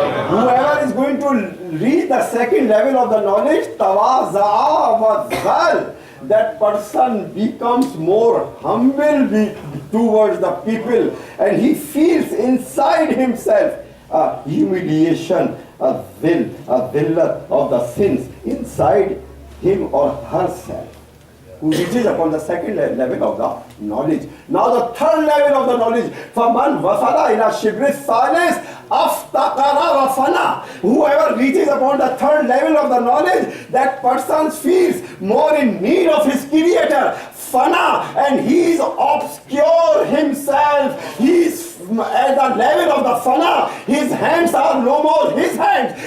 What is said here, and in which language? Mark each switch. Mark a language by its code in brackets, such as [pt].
[en] Whoever is going to reach the second level of the knowledge, tawaza'a wa zal, that person becomes more humble towards the people, and he feels inside himself a humiliation, a dhillat of the sins inside him or herself, who reaches upon the second level of the knowledge. Now the third level of the knowledge, [ar] فَمَنْ وَصَلَ إِلَى الشِّبْرِ الثَّالِثِ أَفْتَقَرَ وَفَنَى. [en] Whoever reaches upon the third level of the knowledge, that person feels more in need of his creator, fana, and he is obscure himself. He is at the level of the fana. His hands are no more his hands.